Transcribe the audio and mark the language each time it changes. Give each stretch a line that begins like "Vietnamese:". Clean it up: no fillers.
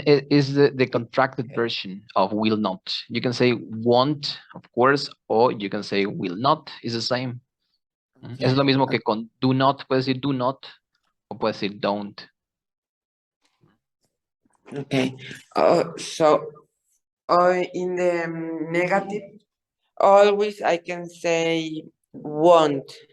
English: Is the contracted version of will not. You can say won't, of course, or you can say will not. Is the same.
Spanish: Es lo mismo que con
English: do not.
Spanish: Puedes decir do not o puedes decir don't.
English: Okay. So in the negative, always I can say won't.